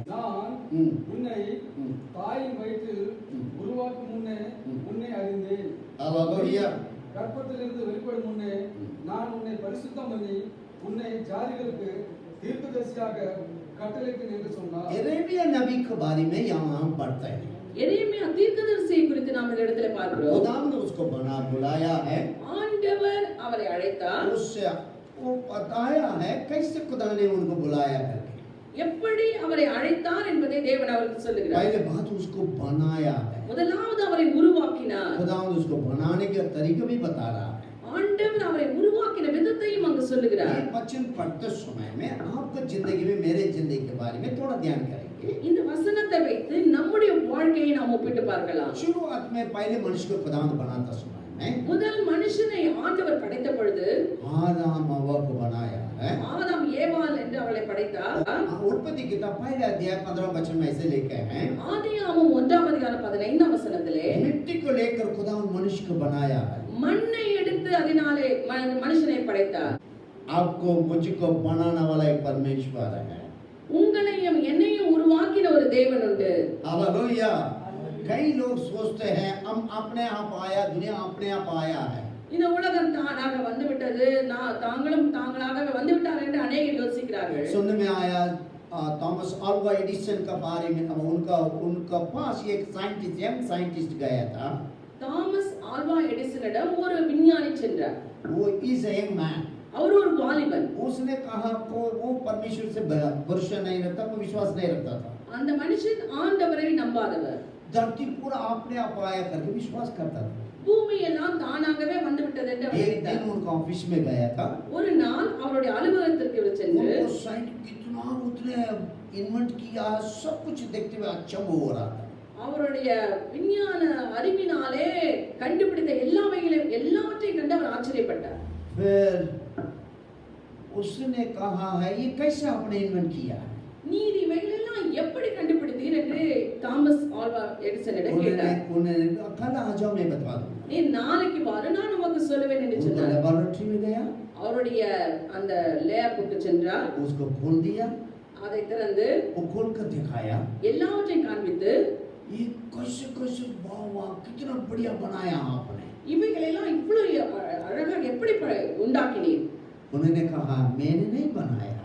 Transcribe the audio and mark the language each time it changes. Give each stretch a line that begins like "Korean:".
Tamil: நான் உன்னை தாயின் வயிற்றில் உருவாக்கும் முன்னே உன்னை அறிந்தேன்.
Hindi: हालेलुया।
Tamil: கர்ப்பத்திலிருந்து வெளிப்படும் முன்னே நான் உன்னை பரிசுத்தம் பண்ணி உன்னை ஜாதிகளுக்கு தீர்க்கதரிசியாக கட்டளையிட்டேன் என்று சொன்னார்.
Hindi: यिर्मयाह नबी के बारे में यहाँ हम पढ़ते हैं।
Tamil: எரேமியா தீர்க்கதரிசியை குறித்து நாம் இந்த இடத்துல பார்க்கிறோம்.
Hindi: खुदा ने उसको बुलाया है,
Tamil: ஆண்டவர் அவரை அழைத்தார்.
Hindi: उससे वो बताया है कैसे खुदा ने उनको बुलाया करके।
Tamil: எப்படி அவரை அழைத்தார் என்பதை தேவன் அவருக்கு சொல்லுகிறார்.
Hindi: पहले बात उसको बनाया है।
Tamil: முதலாவது அவரை உருவாக்கினார்.
Hindi: खुदा ने उसको बनाने का तरीका भी बता रहा है।
Tamil: ஆண்டவர் அவரை உருவாக்கின விதத்தையும் அங்கு சொல்லுகிறார்.
Hindi: ये वचन पढ़ते समय में आपका जिंदगी में मेरे जिंदगी के बारे में थोड़ा ध्यान करेंगे।
Tamil: இந்த वचनத்தை வைத்து நம்முடைய வாழ்க்கையை நாம் ஒப்பிட்டு பார்க்கலாம்.
Hindi: शुरुआत में पहले मनुष्य को खुदा ने बनाता समय में
Tamil: முதல் மனுஷனை ஆண்டவர் படைத்த பொழுது
Hindi: आदम हवा को बनाया है।
Tamil: ஆதாம் ஏவாள் என்று அவளை படைத்தார்.
Hindi: उत्पत्ति किताब पहले अध्याय 15 वचन में ऐसे लिखे हैं,
Tamil: ஆதியாகமம் 1ஆம் அதிகாரம் 15ஆம் வசனத்திலே
Hindi: मिट्टी को लेकर खुदा ने मनुष्य को बनाया है।
Tamil: மண்ணை எடுத்து அதனாலே மனுஷனை படைத்தார்.
Hindi: आपको मुझको बनाने वाला एक परमेश्वर है।
Tamil: உங்களையும் என்னையும் உருவாக்கின ஒரு தேவன் உண்டு.
Hindi: हालेलुया। कई लोग सोचते हैं हम अपने आप आया, दुनिया अपने आप आया है।
Tamil: இந்த உலகம் தானாக வந்து விட்டது, தாங்களும் தாங்களாக வந்து விட்டார் என்று அநேகர் யோசிக்கிறார்கள்.
Hindi: सुनने में आया थॉमस अल्वा एडिसन का बारे में, उनका पास एक साइंटिस्ट, यंग साइंटिस्ट गया था।
Tamil: தாமஸ் ஆல்வா எடிசனிடம் ஒரு விஞ்ஞானி சென்றார்.
English: वो is a young man.
Tamil: அவர் ஒரு வாலிபன்.
Hindi: उसने कहा को वो परमेश्वर से भरोसा नहीं रखता, कोई विश्वास नहीं रखता था।
Tamil: அந்த மனுஷன் ஆண்டவரை நம்பாதவர்.
Hindi: धरती पूरा अपने आप आया करके विश्वास करता था।
Tamil: பூமி எல்லாம் தானாகவே வந்து விட்டது என்று அவர்
Hindi: एक
Tamil: நினைத்தார்.
Hindi: दिन उनका ऑफिस में गया था।
Tamil: ஒரு நாள் அவருடைய அலுவலகத்திற்கு சென்று
Hindi: वो साइंस कितना उसने इन्वेंट किया, सब कुछ देखते हुए अचंभ हो रहा था।
Tamil: அவருடைய விஞ்ஞான அறிவினாலே கண்டுபிடித்த எல்லாவற்றையும் கண்டு அவர் ஆச்சரியப்பட்டார்.
Hindi: फिर उसने कहा है ये कैसे आपने इन्वेंट किया?
Tamil: நீர் இவைகளெல்லாம் எப்படி கண்டுபிடித்தீர் என்று தாமஸ் ஆல்வா எடிசனிடம் கேட்டார்.
Hindi: उन्होंने कल आ जाओ मैं बता दूंगा।
Tamil: நீ நாளைக்கு வரு, நான் உமக்கு சொல்லுவேன் என்று
Hindi: उनका
Tamil: சொன்னார்.
Hindi: लेबोरेटरी में गया,
Tamil: அவருடைய அந்த லேபுக்கு சென்றார்.
Hindi: उसको खोल दिया,
Tamil: அதை திறந்து
Hindi: वो खोल कर दिखाया
Tamil: எல்லாவற்றையும் காண்பித்து
Hindi: ये कैसे कैसे वाह वाह कितना बढ़िया बनाया आपने।
Tamil: இவைகளெல்லாம் இவ்வளவு அழகாக எப்படி உண்டாக்கினீர்?
Hindi: उन्होंने कहा मैंने नहीं बनाया,